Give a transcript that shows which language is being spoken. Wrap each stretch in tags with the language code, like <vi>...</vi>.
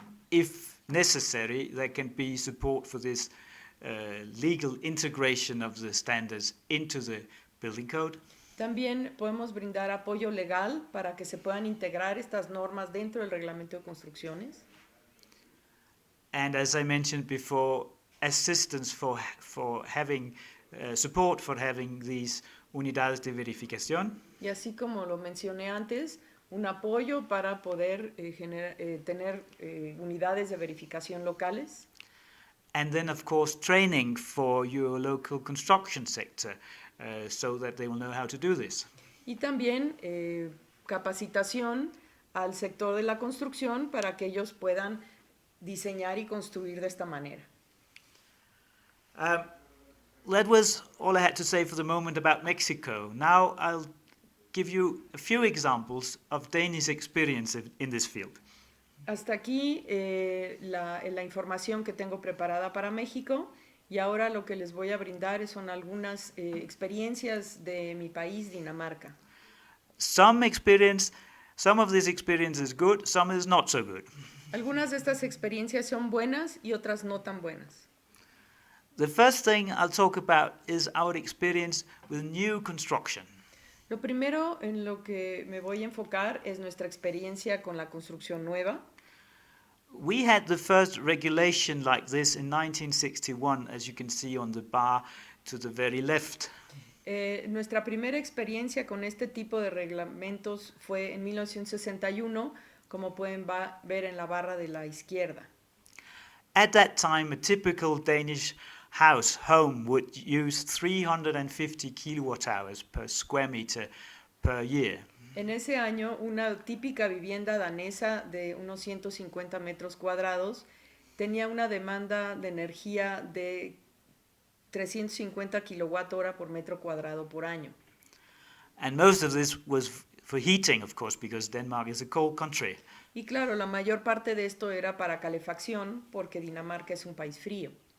<en>If necessary, there can be support for this legal integration of the standards into the building code.</en> <es>También podemos brindar apoyo legal para que se puedan integrar estas normas dentro del reglamento de construcciones.</es> <en>And as I mentioned before, assistance for having support for having these unidades de verificación.</en> <es>Y así como lo mencioné antes, un apoyo para poder tener unidades de verificación locales.</es> <en>And then, of course, training for your local construction sector so that they will know how to do this.</en> <es>Y también capacitación al sector de la construcción para que ellos puedan diseñar y construir de esta manera.</es> <en>That was all I had to say for the moment about Mexico. Now I'll give you a few examples of Danish experience in this field.</en> <es>Hasta aquí la información que tengo preparada para México, y ahora lo que les voy a brindar son algunas experiencias de mi país, Dinamarca.</es> <en>Some of this experience is good, some is not so good.</en> <es>Algunas de estas experiencias son buenas y otras no tan buenas.</es> <en>The first thing I'll talk about is our experience with new construction.</en> <es>Lo primero en lo que me voy a enfocar es nuestra experiencia con la construcción nueva.</es> <en>We had the first regulation like this in 1961, as you can see on the bar to the very left.</en> <es>Nuestra primera experiencia con este tipo de reglamentos fue en 1961, como pueden ver en la barra de la izquierda.</es> <en>At that time, a typical Danish home would use 350 kilowatt hours per square meter per year.</en> <es>En ese año, una típica vivienda danesa de unos 150 metros cuadrados tenía una demanda de energía de 350 kilowatt hora por metro cuadrado por año.</es> <en>And most of this was for heating, of course, because Denmark is a cold country.</en> <es>Y claro, la mayor parte de esto era para calefacción, porque Dinamarca es un país frío.</es>